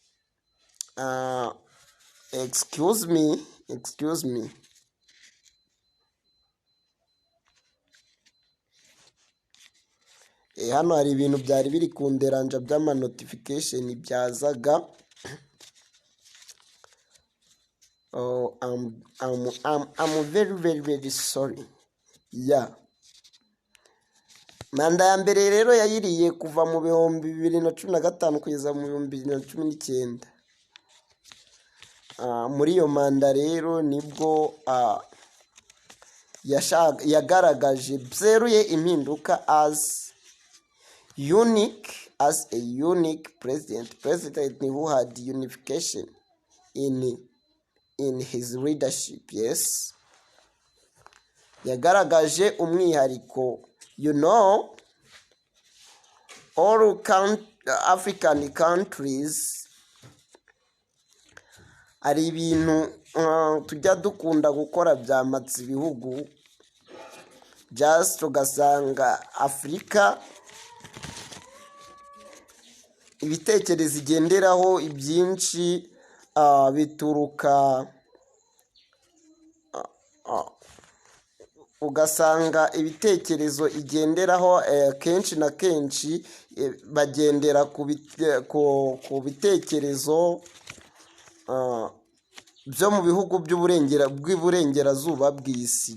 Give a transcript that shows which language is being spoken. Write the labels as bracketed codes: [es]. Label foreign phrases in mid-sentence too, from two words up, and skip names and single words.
[en] Excuse me. [rw] Hano hari ibintu byari biri kunderanja by'ama notification byazaga. [en] I'm very sorry. [rw] Manda ya mbere rero yayiriye kuva mu 2015 kugeza mu 2019. Muri iyo manda rero nibwo yagaragaje byeruye impinduka [en] as a unique president who had unification in his leadership. [rw] Yes, yagaragaje umwihariko. [en] All African countries [rw] ari ibintu tujya dukunda gukora byamatse ibihugu, just ugasanga Afurika ibitekerezo igenderaho ibyinshi bituruka, ugasanga ibitekerezo igenderaho kenshi na kenshi bagendera ku bitekerezo byo mu bihugu bw'iburengerazuba bw'isi.